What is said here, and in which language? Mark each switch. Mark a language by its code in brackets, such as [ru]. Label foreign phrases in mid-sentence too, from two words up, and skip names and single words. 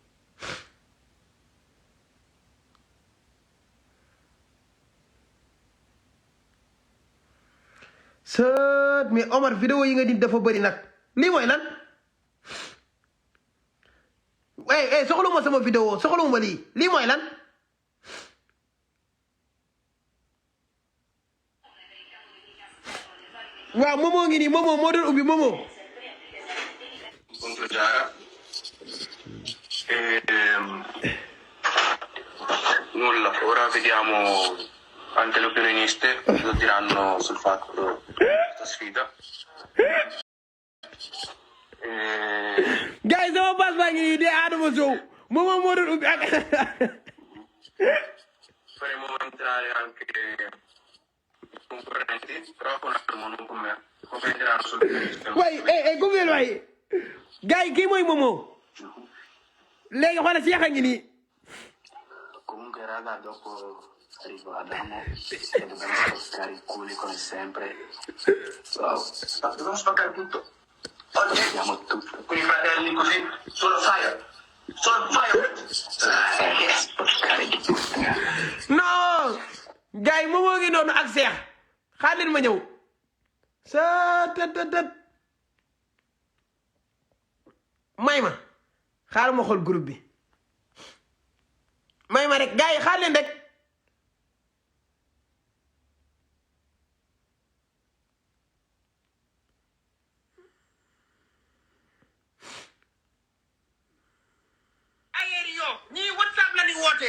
[wo] sët mais Omar vidéo yi nga di dafa bëri nag lii mooy lan soxluma sama vidéo soxluma lii mooy lan waaw Momo ngi nii Momo moo doon ubbi Momo [it] Punto Giara. Nulla, ora vediamo anche le opinioniste cosa diranno sul fatto di questa sfida. [en] Guys, [wo] sama bas baa ngi nii de Adama Sow Momo moo doon ubbi ak [it] Faremo entrare anche i concorrenti, però con Adamo, non con me. Commenteranno sulle opinioniste. [wo] way gumeel waay gars yi kii mooy Momo léegi xoolal si yaxa ngi nii [it] Comunque raga, dopo Riguardiamo e dobbiamo spaccare i culi come sempre. [en] Wow. [it] Dobbiamo spaccare tutto. Oggi abbiamo tutto. Con i fratelli così, [en] solo fire. Solo fire. [it] Spaccare tutto. [wo] non gars yi moom moo ngi noonu ak Cheikh xaar leen ma ñëw sa tët may ma xaar ma xool groupe bi may ma rek gars yi xaar leen rek ñii WhatsApp la ni wootee.